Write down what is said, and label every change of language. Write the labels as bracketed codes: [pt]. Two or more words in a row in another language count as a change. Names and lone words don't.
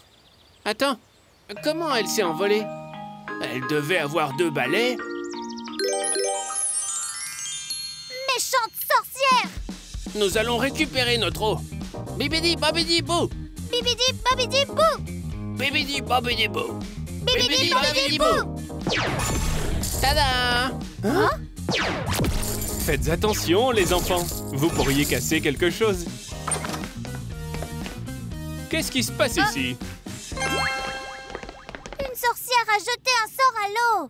[fr] Attends, comment elle s'est envolée? Elle devait avoir 2 balais. Méchante sorcière! Nous allons récupérer notre eau. Bibidi babidi bou. Bibidi babidi bou! Bibidi babidi bou. Bibidi babidi bou! Tada! Hein? Faites attention, les enfants. Vous pourriez casser quelque chose. Qu'est-ce qui se passe ici? Une sorcière a jeté un sort à l'eau.